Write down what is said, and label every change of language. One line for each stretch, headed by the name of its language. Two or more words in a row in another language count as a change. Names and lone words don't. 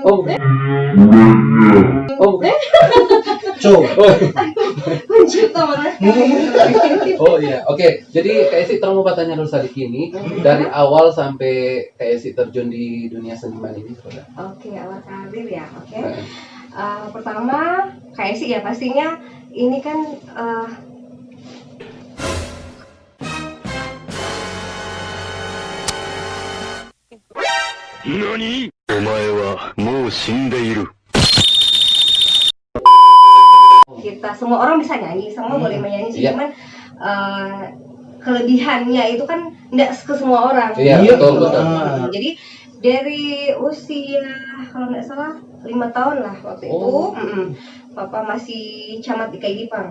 Indonesian: Pencipta mana? Oh iya, oke. Jadi KSI terang mau bertanya dulu saat ini dari awal sampai KSI terjun di dunia seniman ini, saudara. Oke, awal karir ya. Oke. Pertama, kayak sih ya pastinya ini kan
Japanese: NANI? お前はもう死んでいる。
Indonesian: kita semua orang bisa nyanyi, semua boleh menyanyi sih, Iya. cuman kelebihannya itu kan enggak ke semua orang. Iya, betul. Jadi dari usia kalau nggak salah 5 tahun lah waktu itu, Papa masih camat di Kaidipang.